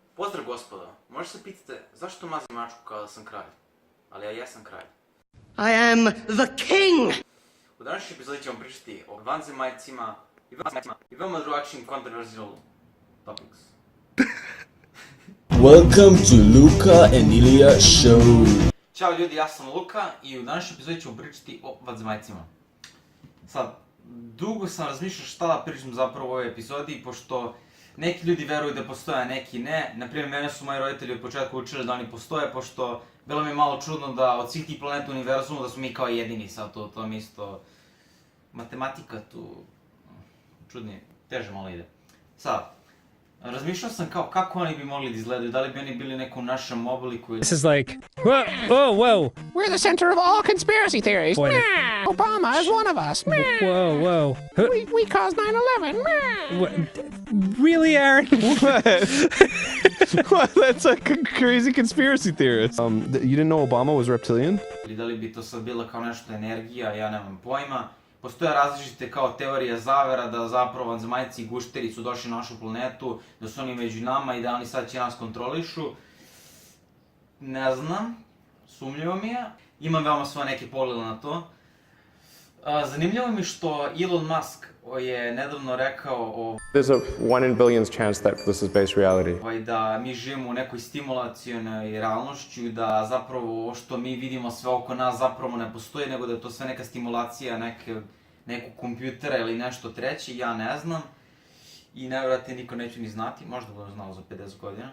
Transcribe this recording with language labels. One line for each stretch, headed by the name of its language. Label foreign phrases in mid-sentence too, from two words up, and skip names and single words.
Serbian: Pozdrav gospodo, možda se pitate zašto mazim mačku kao da sam kralj, ali ja jesam kralj.
English: I am the king!
Serbian: U današnjoj epizodi ćemo pričati o vanzemaljcima i veoma drugačijim
English: controversial topics. Welcome to Luka and Ilija Show.
Serbian: Ćao ljudi, ja sam Luka i u današnjoj epizodi ćemo pričati o vanzemaljcima. Sad, dugo sam razmišljao šta da pričam zapravo u ovoj epizodi, pošto neki ljudi veruju da postoje, a neki ne. Naprimjer, mene su moji roditelji od početka učili da oni postoje, pošto bilo mi je malo čudno da od svih tih planeta u univerzumu da smo mi kao jedini, sad to mi isto... Matematika tu... čudnije, teže malo ide. Sad, razmišljao sam kao kako oni bi mogli da izgledaju, da li bi oni bili nekom našem obliku ili...
English: This is like, whoa. We're the center of all conspiracy theories. What? Obama is one of us. Whoa. We caused 9/11. What? Really, Aaron? What? That's a crazy conspiracy theorist. You didn't know Obama was reptilian?
Serbian: Ili da li bi to sad bila kao nešto energija, ja nemam pojma. Postoje različite kao teorije zavera da zapravo vanzemaljci i gušteri su došli na našu planetu, da su oni među nama i da oni sad će nas kontrolišu. Ne znam, sumnjivo mi je. Imam veoma svoje neke poglede na to. Zanimljivo mi što Elon Musk je nedavno rekao
English: There's a 1 in billions chance that this is based reality.
Serbian: Da mi živimo u nekoj stimulacionoj realnošću i da zapravo što mi vidimo sve oko nas zapravo ne postoji, nego da je to sve neka stimulacija nekog kompjutera ili nešto treće, ja ne znam. I nevjerojatno niko neće ni znati, možda budem znao za 50 godina.